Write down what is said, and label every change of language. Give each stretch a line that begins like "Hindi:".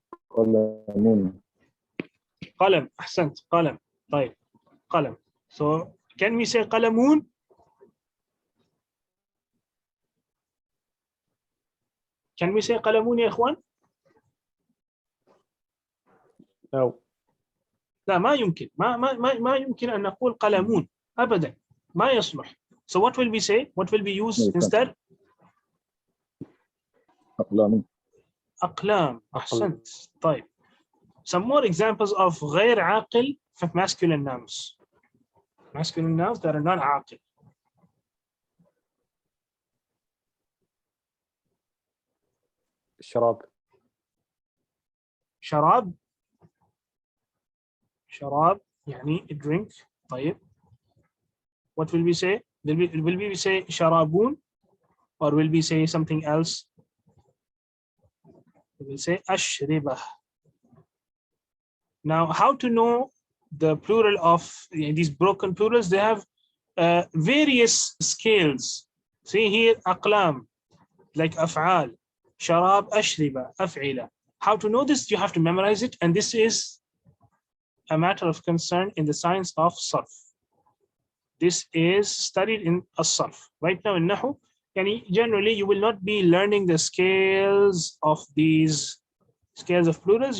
Arabic: قلمون. قلم. أحسنت. قلم. طيب. قلم.
English: So can we say قلمون? Can we say قلمون يا إخوان? No.
Arabic: لا ما يمكن. ما يمكن أن نقول قلمون أبدا. ما يصلح.
English: So what will we say? What will we use instead?
Arabic: أقلام. أقلام. أحسنت. طيب.
English: Some more examples of غير عاقل for masculine nouns. Masculine nouns that are not عاقل.
Arabic: شراب. شراب. شراب يعني
English: a drink. طيب. What will we say? Will we say شرابون or will we say something else? We will say أشربة. Now, how to know the plural of these broken plurals? They have various scales. See here, أقلام, like أفعال, شراب, أشرب, أفعل. How to know this? You have to memorize it, and this is a matter of concern in the science of sarf. This is studied in as-sarf. Right now in Nahw, generally you will not be learning the scales of these scales of plurals.